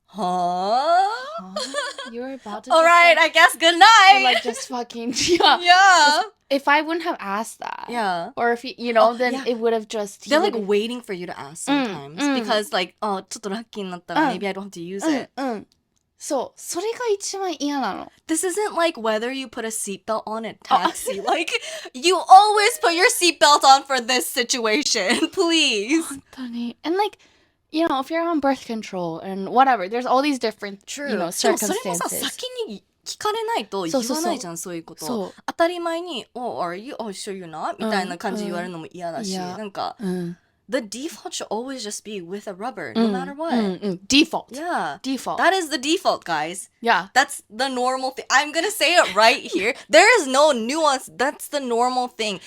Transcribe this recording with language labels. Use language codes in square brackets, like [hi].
[en] Huh? You're about to. All right, I guess good night. Like just fucking yeah. If I wouldn't have asked that, or if then it would have just. They're like waiting for you to ask sometimes because like, oh, [ja] ちょっとラッキーになったら [en] maybe I don't have to use it. [ja] そう、それが一番嫌なの. [en] This isn't like whether you put a seatbelt on in taxi. Like, you always put your seatbelt on for this situation, please. [ja] 本当に. [en] And like, if you're on birth control and whatever, there's all these different, circumstances. [ja] でもそれもさ、先に聞かれないと言わないじゃん、そういうこと。当たり前に、 [en] oh, are you, oh, sure you're not? [ja] みたいな感じ言われるのも嫌だし、なんか、 [en] the default should always just be with a rubber, no matter what. Default. Yeah. Default. That is the default, guys. Yeah. That's the normal thing. I'm gonna say it right here. There is no nuance. That's the normal thing.